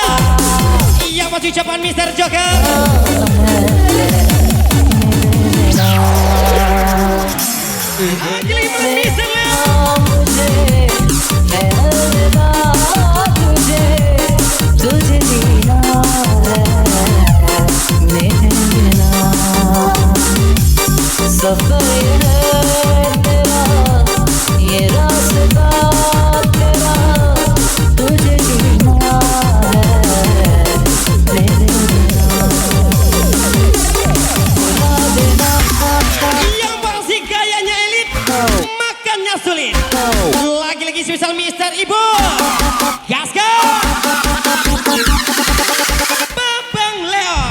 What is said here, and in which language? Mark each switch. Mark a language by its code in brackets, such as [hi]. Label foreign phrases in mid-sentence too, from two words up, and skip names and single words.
[id] Yang pasti ucapan Mr. Joker. Lagi-lagi malam Mr. Leo. [hi] तुझे जीना है मेरे बिना सफर है तेरा ये रास्ता तेरा तुझे जीना है मेरे बिना भुला देना [id] Yang pasti gayanya elit, makannya sulit. Lagi-lagi spesial Mr. Ibu Gaska Babang Leon.